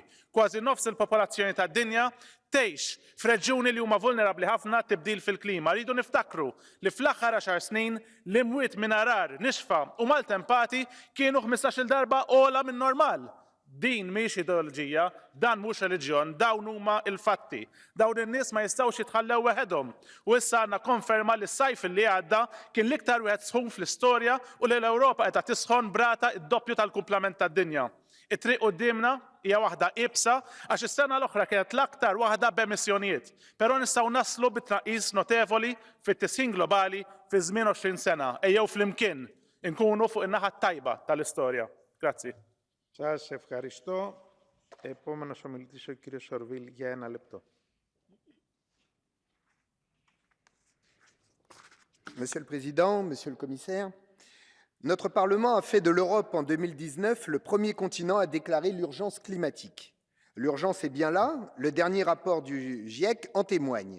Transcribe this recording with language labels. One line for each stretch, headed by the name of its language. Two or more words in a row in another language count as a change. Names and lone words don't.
Maltese: Kważi nofs il-popolazzjoni tad-dinja tgħix f'reġjuni li huma vulnerabbli ħafna tibdil fil-klima. Rridu niftakru li fl-aħħar 10 snin l-imwiet minn arar, nixfa u maltempati kienu 15-il darba ogħla minn normal. Din mhix ideoloġija, dan mhux reliġjon, dawn huma l-fatti. Dawn in-nies ma jistgħux jitħallew weħedhom. U issa għandna konferma li s-sajf li għadda kien l-iktar wieħed sħun fl-istorja u li l-Ewropa qiegħda tisħon brata d-doppju tal-kumplament tad-dinja. It-triq qudiemna hija waħda iebsa għax is-sena l-oħra kienet l-aktar waħda b'emissjonijiet. Però nistgħu naslu bit-tnaqqis notevoli fit-tisħin globali fi żmien 20 sena. Ejjew flimkien inkunu fuq in-naħa tajba tal-istorja. Grazzi.
Greek: Σας ευχαριστώ. Επόμενος ομιλητής ο κύριος Σορβίλ για 1 λεπτό.
French: Monsieur le Président, Monsieur le Commissaire, notre Parlement a fait de l'Europe en 2019 le premier continent à déclarer l'urgence climatique. L'urgence est bien là, le dernier rapport du GIEC en témoigne.